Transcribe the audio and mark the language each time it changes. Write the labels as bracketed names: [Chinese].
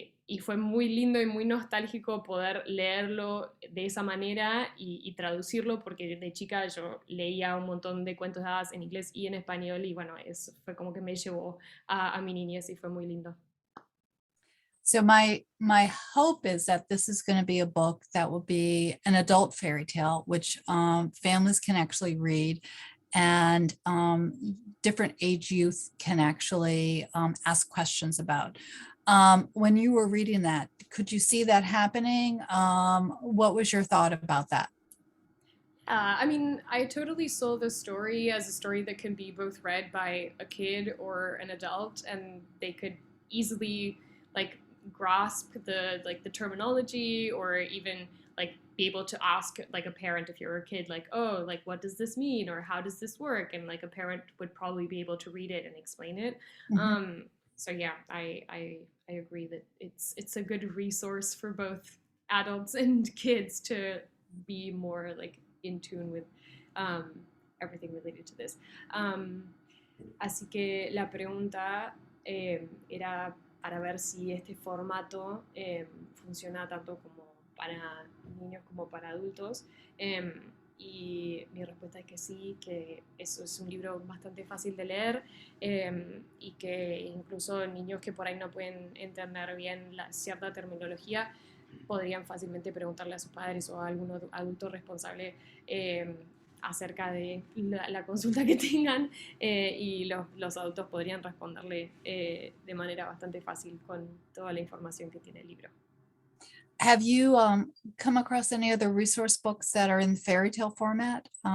[Spanish] Y fue muy lindo y muy nostálgico poder leerlo de esa manera y traducirlo, porque de chica yo leía un montón de cuentos de hadas en inglés y en español, y bueno, eso fue como que me llevó a mi niñez y fue muy lindo. [English] So my hope is that this is going to be a book that will be an adult fairy tale, which families can actually read, and different age youth can actually ask questions about. When you were reading that, could you see that happening? What was your thought about that? I mean, I totally saw the story as a story that can be both read by a kid or an adult, and they could easily like grasp the terminology, or even like be able to ask like a parent if you're a kid, like, oh, like what does this mean, or how does this work, and like a parent would probably be able to read it and explain it. Mhm. So yeah, I agree that it's a good resource for both adults and kids to be more like in tune with um, everything related to this. [Spanish] Así que la pregunta era para ver si este formato funciona tanto como para niños como para adultos. Y mi respuesta es que sí, que eso es un libro bastante fácil de leer y que incluso niños que por ahí no pueden entender bien cierta terminología podrían fácilmente preguntarle a sus padres o a algún adulto responsable acerca de la consulta que tengan y los adultos podrían responderle de manera bastante fácil con toda la información que tiene el libro. [English] Have you come across any other resource books that are in fairy tale format?